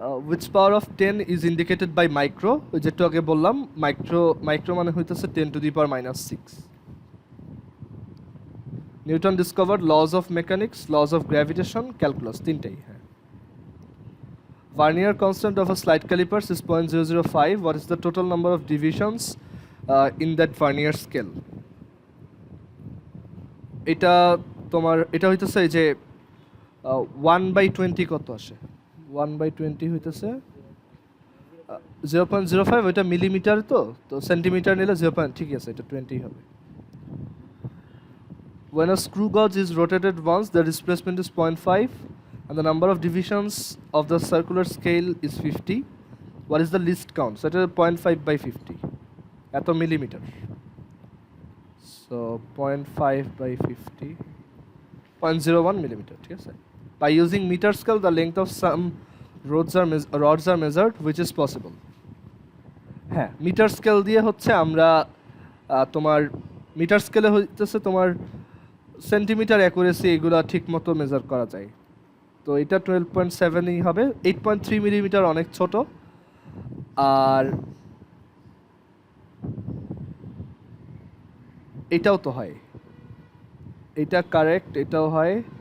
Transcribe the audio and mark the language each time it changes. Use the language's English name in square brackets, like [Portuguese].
[English] which power of 10 is indicated by micro? [Bangla] ওই যেটা আগে বললাম, মাইক্রো মানে হইতেছে 10⁻⁻6। [English] Newton discovered laws of mechanics, laws of gravitation, calculus, [Bangla] তিনটাই। হ্যাঁ। [English] Vernier constant of a slide callipers is 0.005. What is the total number of divisions in that vernier scale? [Bangla] এটা তোমার এটা হইতেছে এই যে 1/20 কত আসে? 1/20 হইতেছে 0.05 ওইটা মিলিমিটার, তো তো সেন্টিমিটার নিলে 0. ঠিক আছে, এটা 20 হবে। [English] When a screw gauge is rotated once, the displacement is 0.5 and the number of divisions of the circular scale is 50. What is the least count? So it is 0.5 by 50. [Bangla] এত millimeter. [English] So 0.5 by 50. 0.01 millimeter. [Bangla] ঠিক আছে? [English] By using meter scale, the length of some rods are measured, which is possible. [Bangla] হ্যাঁ, metre scale দিয়ে হচ্ছে আমরা তোমার metre স্কেলে হইতেছে তোমার সেন্টিমিটার অ্যাকুরেসি এগুলো ঠিক মতো মেজার করা যায়। তো এটা 12.7ই হবে। 8.3 মিলিমিটার অনেক ছোট। আর এটাও তো হয়, এটা কারেক্ট, এটাও হয়।